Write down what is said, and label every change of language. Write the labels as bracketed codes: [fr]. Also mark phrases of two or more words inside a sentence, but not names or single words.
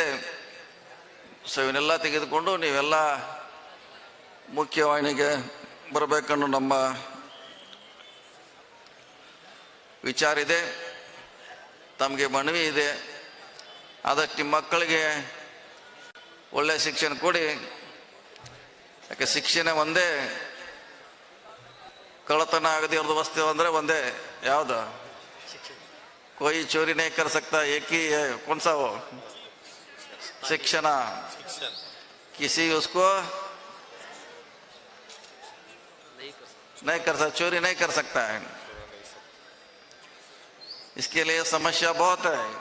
[kn] ಸೊ ಇವನ್ನೆಲ್ಲ ತೆಗೆದುಕೊಂಡು ನೀವೆಲ್ಲ ಮುಖ್ಯವಾಹಿನಿಗೆ ಬರಬೇಕನ್ನೋ ನಮ್ಮ ವಿಚಾರ ಇದೆ. ತಮಗೆ ಮನವಿ ಇದೆ, ಆದಷ್ಟು ನಿಮ್ಮ ಮಕ್ಕಳಿಗೆ ಒಳ್ಳೆಯ ಶಿಕ್ಷಣ ಕೊಡಿ. ಯಾಕೆ ಶಿಕ್ಷಣ ಒಂದೇ, ಕಳ್ಳತನ ಆಗದೆ ಇರೋದು ವಸ್ತು ಅಂದರೆ ಒಂದೇ, ಯಾವುದು? [hi] कोई चोरी नहीं कर सकता, एक ही है, कौन सा वो? शिक्षण। किसी उसको नहीं कर सकता, चोरी नहीं कर सकता है। इसके लिए समस्या बहुत है।